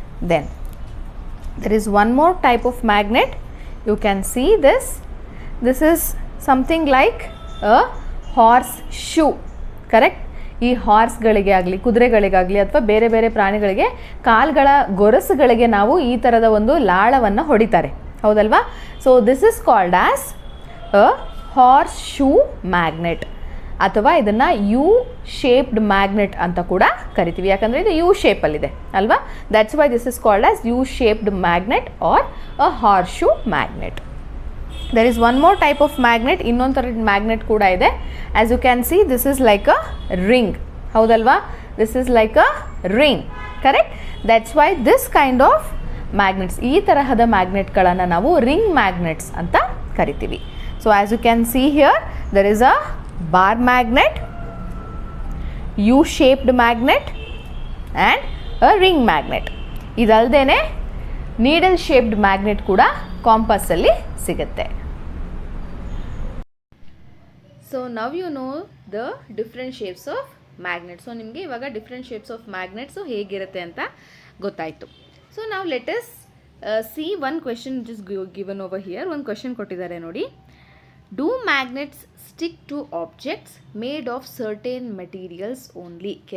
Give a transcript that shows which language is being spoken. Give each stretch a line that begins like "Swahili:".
English: Then there is one more type of magnet. You can see this. This is something like a horse shoe. Correct?
Kannada: ಈ ಹಾರ್ಸ್ಗಳಿಗೆ ಆಗಲಿ, ಕುದುರೆಗಳಿಗಾಗಲಿ ಅಥವಾ ಬೇರೆ ಬೇರೆ ಪ್ರಾಣಿಗಳಿಗೆ ಕಾಲ್ಗಳ ಗೊರಸುಗಳಿಗೆ ನಾವು ಈ ಥರದ ಒಂದು ಲಾಳವನ್ನು ಹೊಡಿತಾರೆ, ಹೌದಲ್ವಾ?
English: so this is called as a horseshoe magnet,
Kannada: ಅಥವಾ ಇದನ್ನು ಯು ಶೇಪ್ಡ್ ಮ್ಯಾಗ್ನೆಟ್ ಅಂತ ಕೂಡ ಕರಿತೀವಿ. ಯಾಕಂದರೆ ಇದು ಯು ಶೇಪಲ್ಲಿದೆ ಅಲ್ವಾ,
English: That's why this is called as U shaped magnet or a horseshoe magnet. There is one more type of magnet,
Kannada: ಇನ್ನೊಂದು ಥರದ ಮ್ಯಾಗ್ನೆಟ್ ಕೂಡ ಇದೆ.
English: As you can see, this is like a ring, ಹೌದಲ್ವಾ? This is like a ring, correct? That's why this kind of magnets,
Kannada: ಈ ತರಹದ ಮ್ಯಾಗ್ನೆಟ್ಗಳನ್ನು ನಾವು ring magnets ಅಂತ ಕರಿತೀವಿ.
English: So as you can see here, there is a bar magnet, U-shaped magnet and a ring magnet.
Kannada: ಇದಲ್ದೇನೆ needle shaped magnet ಕೂಡ ಕಾಂಪಸ್ಸಲ್ಲಿ ಸಿಗುತ್ತೆ.
English: So now you know the different shapes of magnet.
Kannada: So ನಿಮಗೆ ಇವಾಗ different shapes of magnets ಹೇಗಿರುತ್ತೆ ಅಂತ ಗೊತ್ತಾಯಿತು.
English: So ನಾವು let us see one question which is given over here.
Kannada: ಒಂದು question ಕೊಟ್ಟಿದ್ದಾರೆ ನೋಡಿ.
English: Do magnets stick to objects made of certain materials only?